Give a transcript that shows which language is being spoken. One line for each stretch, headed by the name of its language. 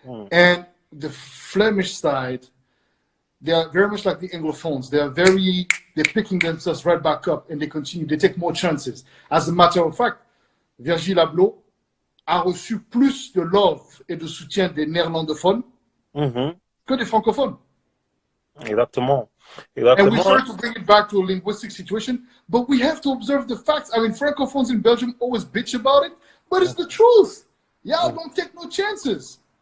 English: And the Flemish side, they are very much like the Anglophones. They're picking themselves right back up and they continue. They take more chances. As a matter of fact,
French: Virgil Abloh a reçu plus de love et de soutien des néerlandophones que des francophones. Exactement.
English: And we try to bring it back to a linguistic situation, but we have to observe the facts. I mean, francophones in Belgium always bitch about it, but it's the truth. Y'all don't take no chances.